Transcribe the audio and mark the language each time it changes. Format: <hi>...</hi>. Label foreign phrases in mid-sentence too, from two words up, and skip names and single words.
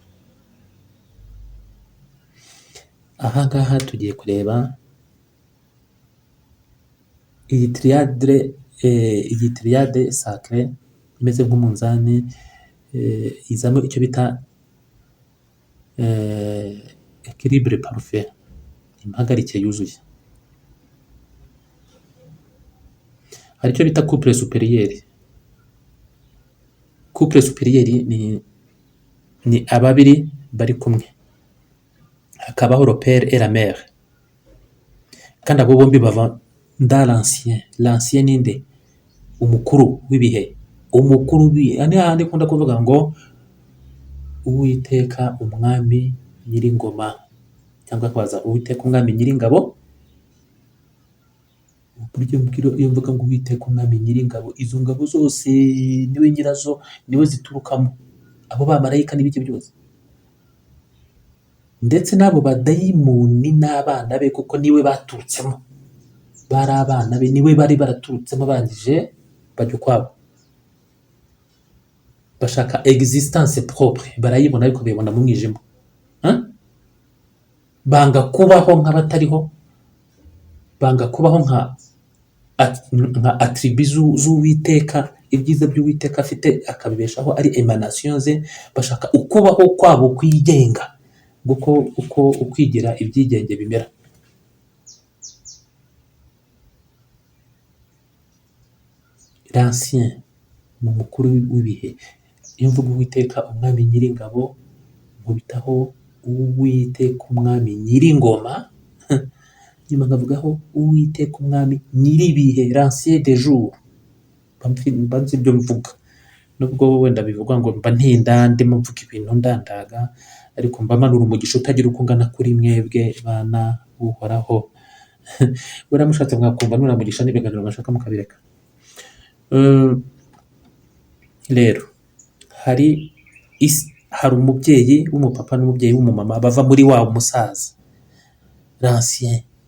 <rw>Aha ngaha tugiye kureba iyi</rw> <fr>triade sacré</fr> <rw>imeze nk'umunzani, izamo icyo bita</rw> <fr>équilibre parfait,</fr> <rw>impagarike yuzuye. Hari icyo bita</rw> <fr>couple supérieur. Couple supérieur</fr> <rw>ni ababiri bari kumwe, hakabaho</rw> <fr>le père et la mère,</fr> <rw>kandi abo bombi bava nda l'ancien ninde umukuru w'ibihe, umukuru w'ibihe ni hahandi ikunda kuvuga ngo uwiteka umwami nyiringoma, cyangwa akabaza uwiteka umwami nyiringabo. Buryo iyo mvuga ngo uwiteka umwami nyiringabo, izo ngabo zose niwe nyirazo, niwe ziturukamo, abo bamarayika n'ibiki byose, ndetse n'abo badayimoni n'abana be, kuko niwe baturutsemo, bari abana be, niwe bari baraturutsemo, bangije bajya ukwabo, bashaka</rw> <fr>existence propre,</fr> <rw>barayibona ariko bayibona mu mwijima. Banga kubaho nk'abatariho, banga kubaho nka attribut z'uwiteka, ibyiza by'uwiteka afite akabibeshaho ari emanation ze, bashaka ukubaho kwabo kwigenga, uko ukwigira ibyigenge bimera. L'ancien ni umukuru w'ibihe. Iyo mvuga uwiteka umwami nyiringabo, nkubitaho uwiteka umwami nyiringoma, nyuma nkavugaho uwiteka umwami nyiribihe,</rw> <fr>l'ancien des jours.</fr> <rw>Mba nzi ibyo mvuga, nubwo wenda bivugwa ngo mba ntinda ndimo mvuga ibintu ndandaga, ariko mba manura umugisha utagira uko ungana kuri mwebwe bana uhoraho. Buriya mushatse mwakumva nura mugisha n'ibiganiro mwashaka mukabireka. Rero hari umubyeyi w'umupapa n'umubyeyi w'umumama bava muri wa musaza, l'ancien.</rw>